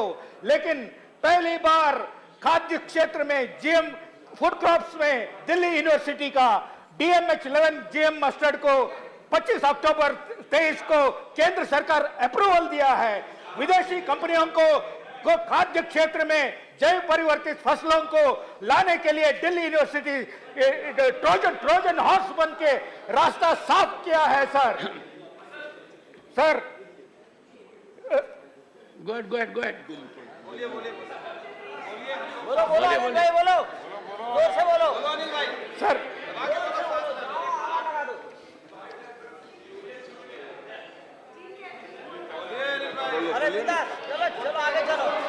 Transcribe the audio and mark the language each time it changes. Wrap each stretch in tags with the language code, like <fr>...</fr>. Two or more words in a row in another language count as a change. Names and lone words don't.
<hi>लेकिन पहली बार खाद्य क्षेत्र में</hi> <en>GM food crops</en> <hi>में दिल्ली यूनिवर्सिटी का DMH 11</hi> <en>GM mustard</en> <hi>को 25 अक्टूबर 23 को केंद्र सरकार अप्रूवल दिया है। विदेशी कंपनियों को खाद्य क्षेत्र में जैव परिवर्तित फसलों को लाने के लिए दिल्ली यूनिवर्सिटी</hi> <en>Trojan horse</en> <hi>बन के रास्ता साफ किया है सर। सर</hi> <en>Go ahead, go ahead, go ahead.</en> <hi>बोलो बोलो अनिल भाई बोलो, जोर से बोलो सर अरे विकास चलो चलो आगे चलो।</hi>